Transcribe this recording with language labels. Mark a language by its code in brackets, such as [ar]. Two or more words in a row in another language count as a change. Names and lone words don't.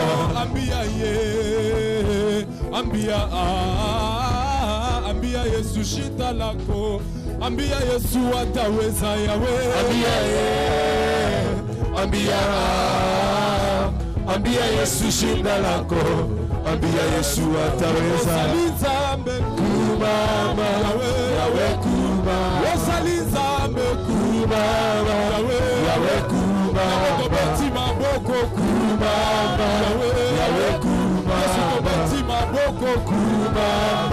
[sw] Ambia Yesu shida lako. Ambia Yesu ataweza Yahweh. Ambia Yesu shida lako. Ambia Yesu ataweza. [ln] Kumama Yahweh kumama. Osalinzambe kumama Yahweh kumama. Beti maboko kumama Yahweh kumama. Beti maboko kumama